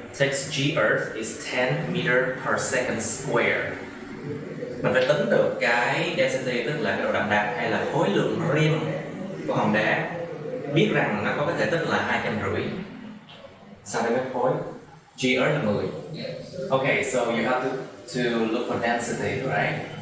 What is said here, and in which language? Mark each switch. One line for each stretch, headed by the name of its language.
English: Takes G Earth is 10 meter per second square.
Vietnamese: Mình phải tính được cái density, tức là cái độ đậm đặc hay là khối lượng riêng của hòn đá. Biết rằng nó có cái thể tích là 250 cm khối. G Earth là 10.
English: Okay, so you have to look for density, right?